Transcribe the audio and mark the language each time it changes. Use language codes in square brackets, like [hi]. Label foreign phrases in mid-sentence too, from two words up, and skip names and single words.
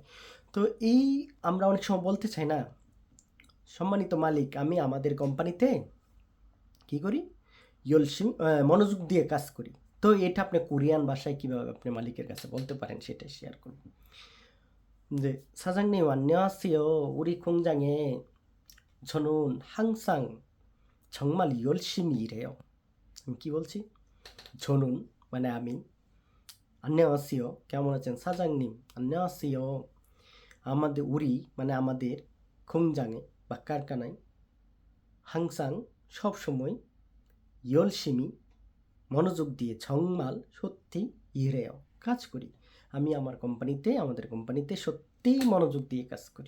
[bn] তো এই আমরা অনেক সময় বলতে চাই না, সম্মানিত মালিক আমি আমাদের কোম্পানিতে কী করি, মনোযোগ দিয়ে কাজ করি। তো এটা আপনি কোরিয়ান ভাষায় কীভাবে আপনি মালিকের কাছে বলতে পারেন সেটাই শেয়ার করব। [ko] যে 사장님 안녕하세요. 우리 공장에 저는 항상 정말 열심히 일해요. [bn] আমি কি বলছি? 저는 মানে আমি, 안녕하세요 কেমন আছেন, [ko] 사장님 안녕하세요 [bn] আমাদের, উরি মানে আমাদের, 공장에 বা কারখানায়, 항상 সব সময়, 열심히 মনোযোগ দিয়ে, 정말 সত্যি, ইরেও কাজ করি। আমি আমার কোম্পানিতে, আমাদের কোম্পানিতে সত্যিই মনোযোগ দিয়ে কাজ করি।